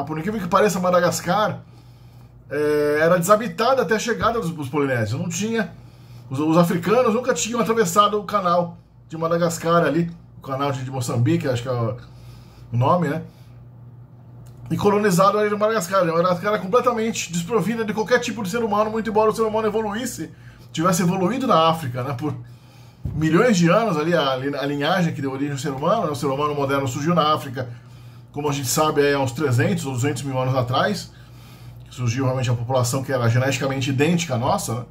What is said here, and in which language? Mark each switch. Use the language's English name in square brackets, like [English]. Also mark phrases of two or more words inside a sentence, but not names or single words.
[Portuguese] Por incrível que pareça, Madagascar era desabitada até a chegada dos polinésios. Não tinha. Os africanos nunca tinham atravessado o canal de Madagascar ali, o canal de Moçambique, acho que é o nome, né? E colonizado ali no Madagascar. Madagascar era completamente desprovida de qualquer tipo de ser humano, muito embora o ser humano tivesse evoluído na África, né? Por milhões de anos ali, a linhagem que deu origem ao ser humano, né? O ser humano moderno surgiu na África, como a gente sabe, há uns 300 ou 200 mil anos atrás. Surgiu realmente a população que era geneticamente idêntica à nossa, né?